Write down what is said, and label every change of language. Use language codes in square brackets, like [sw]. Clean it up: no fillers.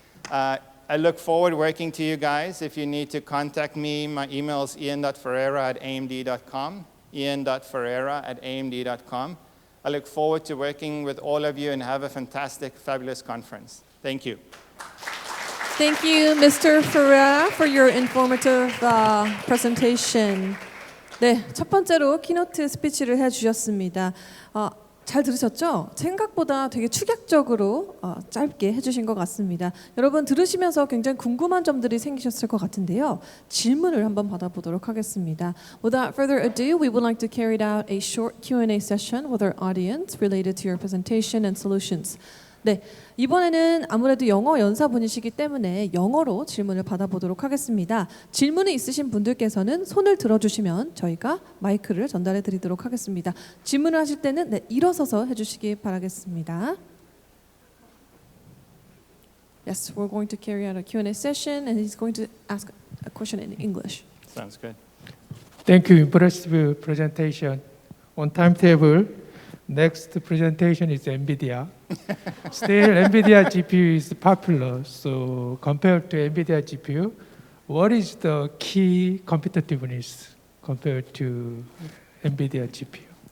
[en] I look forward working to you guys. If you need to contact me, my email is ian.ferreira@amd.com, ian.ferreira@amd.com. I look forward to working with all of you and have a fantastic, fabulous conference. Thank you. Thank you, Mr. [ko] Ferreira, [en] for your informative presentation. [ko] 네, 첫 번째로 키노트 스피치를 해주셨습니다. 잘 들으셨죠? 생각보다 되게 축약적으로 짧게 해주신 것 같습니다. 여러분 들으시면서 굉장히 궁금한 점들이 생기셨을 것 같은데요. 질문을 한번 받아보도록 하겠습니다. [en] Without further ado, we would like to carry out a short Q&A session with our audience related to your presentation and solutions. [ko] 네, 이번에는 아무래도 영어 연사분이시기 때문에 영어로 질문을 받아보도록 하겠습니다. 질문이 있으신 분들께서는 손을 들어주시면 저희가 마이크를 전달해 드리도록 하겠습니다. 질문을 하실 때는 네, 일어서서 해주시기 바라겠습니다. [en] Yes, we're going to carry out a Q&A session and he's going to ask a question in English. Sounds good. Thank you. Impressive presentation. On timetable, next presentation is NVIDIA. Still, NVIDIA GPU is popular. So compared to NVIDIA GPU, what is the key competitiveness compared to NVIDIA GPU?